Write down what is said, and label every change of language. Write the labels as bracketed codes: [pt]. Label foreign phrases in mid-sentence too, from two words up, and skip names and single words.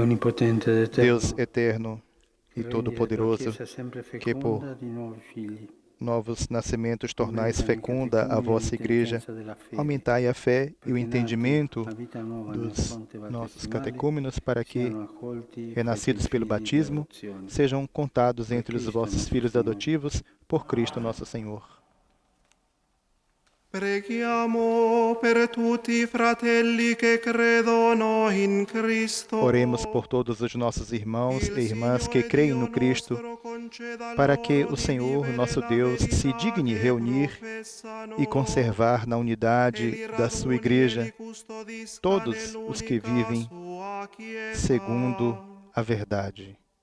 [pt] Deus eterno e todo-poderoso, que por novos nascimentos, tornais fecunda a vossa Igreja. Aumentai a fé e o entendimento dos nossos catecúmenos para que, renascidos pelo batismo, sejam contados entre os vossos filhos adotivos por Cristo nosso Senhor. [it] Preghiamo per tutti i fratelli che credono in Cristo. [pt] Oremos por todos os nossos irmãos e irmãs que creem no Cristo, para que o Senhor, nosso Deus, se digne reunir e conservar na unidade da sua Igreja todos os que vivem segundo a verdade.